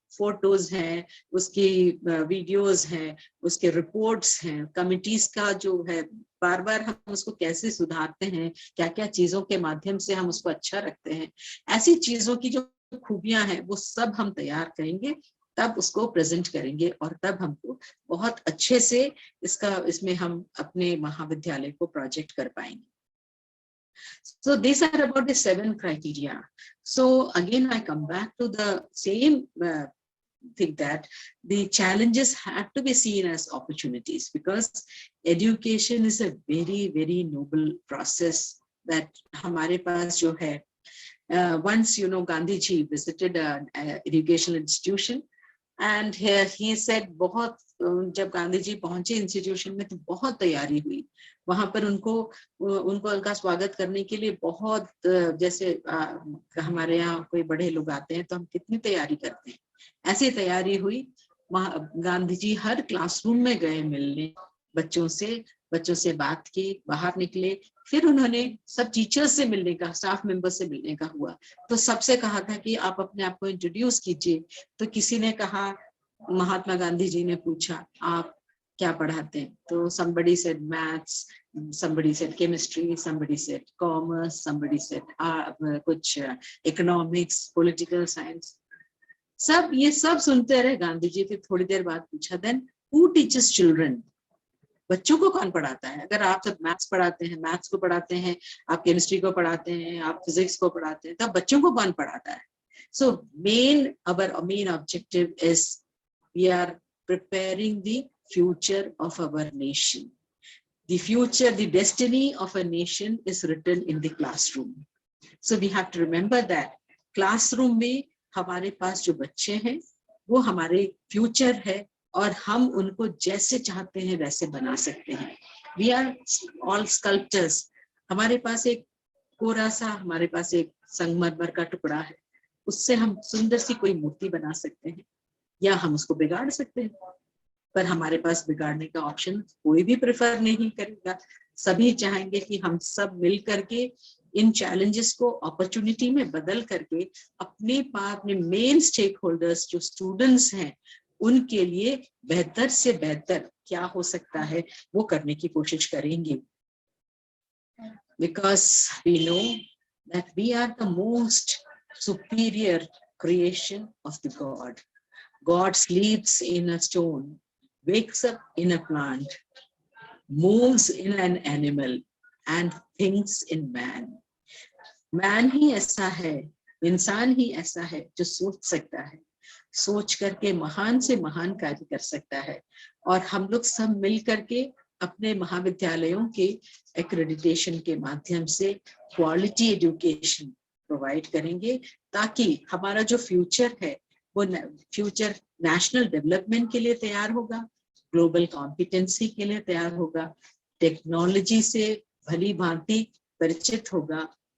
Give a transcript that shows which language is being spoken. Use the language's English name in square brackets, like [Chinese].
[Hindi] Photos हैं, उसकी videos हैं, उसके रिपोर्ट्स हैं, कमिटीज का जो है बार बार हम उसको कैसे सुधारते हैं, क्या क्या चीजों के माध्यम से हम उसको अच्छा रखते हैं, ऐसी चीजों की जो खूबियां हैं वो सब हम तैयार करेंगे, तब उसको प्रेजेंट करेंगे और तब हमको बहुत अच्छे से इसमें हम अपने महाविद्यालय को प्रोजेक्ट कर पाएंगे। [English] So these are about the 7 criteria. So again, I come back to the same thing, that the challenges have to be seen as opportunities, because education is a very, very noble process that [Hindi] हमारे पास जो है, [English] once, Gandhi ji visited an educational institution and he said, [Hindi] बहुत जब गांधी जी पहुंचे institution में तो बहुत तैयारी हुई वहां पर। उनका स्वागत करने के लिए बहुत, जैसे हमारे यहाँ कोई बड़े लोग आते हैं तो हम कितनी तैयारी करते हैं, ऐसी तैयारी हुई। गांधी जी हर क्लासरूम में गए मिलने, बच्चों से बात की, बाहर निकले। फिर उन्होंने सब टीचर्स से मिलने का, स्टाफ मेंबर से मिलने का हुआ। तो सबसे कहा था कि आप अपने आप को इंट्रोड्यूस कीजिए। तो किसी ने कहा, महात्मा गांधी जी ने पूछा, आप क्या पढ़ाते हैं? तो [English] somebody said maths, somebody said chemistry, somebody said commerce, somebody said कुछ economics, political science। [Hindi] सब ये सब सुनते रहे गांधी जी। फिर थोड़ी देर बाद पूछा, [English] then who teaches children? [Hindi] बच्चों को कौन पढ़ाता है? अगर आप सब मैथ्स पढ़ाते हैं, मैथ्स को पढ़ाते हैं, आप केमिस्ट्री को पढ़ाते हैं, आप फिजिक्स को पढ़ाते हैं, तब बच्चों को कौन पढ़ाता है? [English] So our main objective is we are preparing the future of our nation. The future, the destiny of a nation is written in the classroom. So we have to remember that [Hindi] classroom में हमारे पास जो बच्चे हैं वो हमारे future है, और हम उनको जैसे चाहते हैं वैसे बना सकते हैं। [English] We are all sculptors. [Hindi] हमारे पास एक कोरा सा, हमारे पास एक संगमरमर का टुकड़ा है, उससे हम सुंदर सी कोई मूर्ति बना सकते हैं, या हम उसको बिगाड़ सकते हैं। पर हमारे पास बिगाड़ने का ऑप्शन कोई भी प्रेफर नहीं करेगा। सभी चाहेंगे कि हम सब मिल करके इन चैलेंजेस को अपॉर्चुनिटी में बदल करके अपने मेन स्टेक होल्डर्स जो स्टूडेंट्स हैं उनके लिए बेहतर से बेहतर क्या हो सकता है वो करने की कोशिश करेंगे। [English] Because we know that we are the most superior creation of the God. God sleeps in a stone, wakes up in a plant, moves in an animal, and thinks in man. [Hindi] Man ही ऐसा है, इंसान ही ऐसा है जो सोच सकता है, सोच करके महान से महान कार्य कर सकता है। और हम लोग सब मिल करके अपने महाविद्यालयों के एक्रेडिटेशन के माध्यम से क्वालिटी एजुकेशन प्रोवाइड करेंगे, ताकि हमारा जो फ्यूचर है वो फ्यूचर नेशनल डेवलपमेंट के लिए तैयार होगा, ग्लोबल कॉम्पिटेंसी के लिए तैयार होगा, टेक्नोलॉजी से भली भांति परिचित होगा,